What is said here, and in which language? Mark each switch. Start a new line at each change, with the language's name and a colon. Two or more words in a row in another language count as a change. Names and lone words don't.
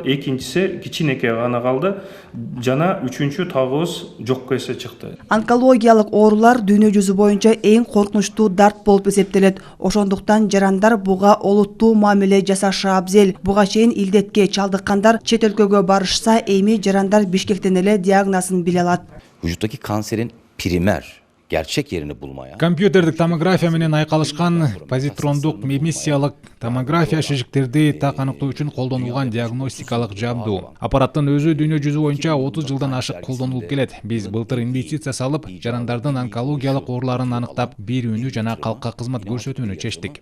Kyrgyz: Экинчиси кичинекей гана калды жана үчүнчү тагыбыз жокко эсе чыкты. Онкологиялык оорулар дүйнө жүзү боюнча эң коркунучтуу дарт болуп эсептелет. Ошондуктан жарандар буга олуттуу мамиле жасашы абзел. Буга чейин илдетке чалдыккандар чет өлкөгө барышса, эми жарандар Бишкектен эле диагнозун биле алат.
Turkish: Vücuttaki kanserin primer gerçek yerini bulmaya.
Kyrgyz: Компьютердик томография менен айкалышкан позитрондук эмиссиялык томография шишиктерди так аныктоо үчүн колдонулган диагностикалык жабдуу. Аппараттын өзү дүйнө жүзү боюнча 30 жылдан ашык колдонулуп келет. Биз былтыр инвестиция салып, жарандардын онкологиялык ооруларын аныктап, берүүнү жана калкка кызмат көрсөтүүнү чечтик.